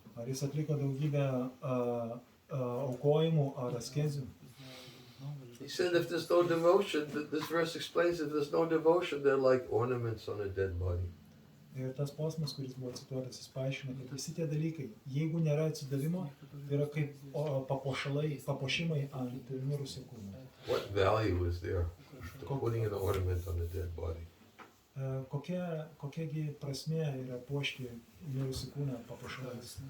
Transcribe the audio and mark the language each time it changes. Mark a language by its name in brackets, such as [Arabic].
[Lithuanian] Ar jis atliko daugybę aukojimų ar askezių? [English] He said if there's no devotion, this verse explains if there's no devotion, they're like ornaments on a dead body. [Lithuanian] Ir tas posmas, kuris buvo cituotas, jis paaiškina, kad visi tie dalykai, jeigu nėra atsidavimo, tai yra kaip papuošimai ant mirusio kūno. [English] What value is there to putting an ornament on a dead body? [Lithuanian] Kokiagi prasmė yra puošti mirusį kūną papuošalais?